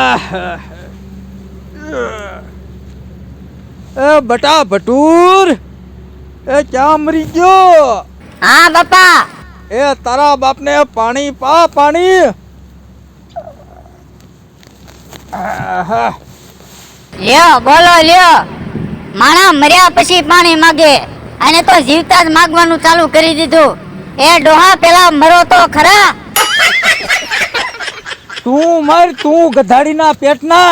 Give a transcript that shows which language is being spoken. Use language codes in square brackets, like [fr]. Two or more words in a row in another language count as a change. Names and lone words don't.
[gu] એ બટા ભટૂર એ ક્યા મરી ગયો? હા બાપા। એ તારા બાપ ને પાણી પા પાણી। લ્યો બોલો લ્યો, માણા મર્યા પછી પાણી માગે અને તો જીવતા જ માગવાનું ચાલુ કરી દીધું. એ ડોહા પેલા મરો તો ખરા. તું મર, તું ગધાડીના પેટના.